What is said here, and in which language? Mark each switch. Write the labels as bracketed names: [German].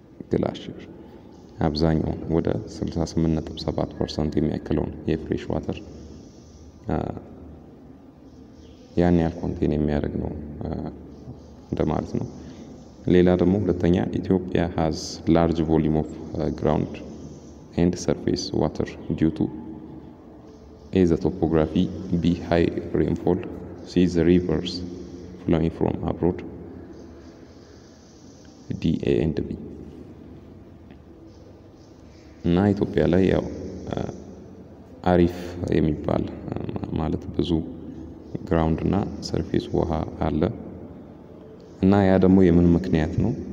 [Amharic] ግላሽየር። አብዛኛው ወደ 68.7% የሚያክለውን የፍሬሽ ዋተር ያን ያህል ኮንቴን የሚያደርግ ነው እንደማለት ነው። ሌላ ደግሞ ሁለተኛ ኢትዮጵያ [English] has large volume of ground and surface water due to A. the topography, B. high rainfall, C. the rivers flowing from abroad, D. A and B። [Amharic] እና ኢትዮጵያ ላይ ያው አሪፍ የሚባል ማለት ብዙ ግራውንድ እና ሰርፌስ ውሃ አለ። እና ያ ደግሞ የምን ምክንያት ነው?